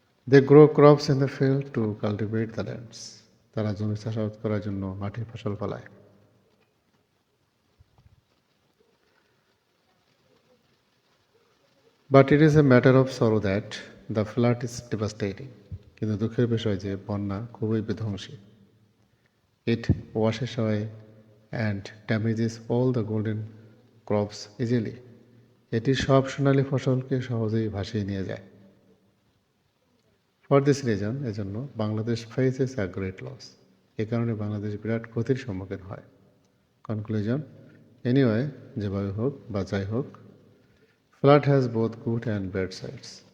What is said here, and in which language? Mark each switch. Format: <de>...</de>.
<en>They grow crops in the field to cultivate the lands.</en> <bn>তারা জমি চাষাবাদ করার জন্য মাঠে ফসল ফলায়।</bn> <en>But it is a matter of sorrow that the flood is devastating.</en> <bn>কিন্তু দুঃখের বিষয় যে বন্যা খুবই বিধ্বংসী।</bn> <en>It washes away and damages all the golden crops easily.</en> <bn>এটি সব সোনালী ফসলকে সহজেই ভাসিয়ে নিয়ে যায়।</bn> <en>For this reason, এজন্য Bangladesh faces a great loss.</en> <bn>এ কারণে বাংলাদেশ বিরাট ক্ষতির সম্মুখীন হয়।</bn> <en>conclusion, anyway,</en> <bn>যেভাবে হোক বা যাই হোক,</bn> <en>Flood has both good and bad sides.</en>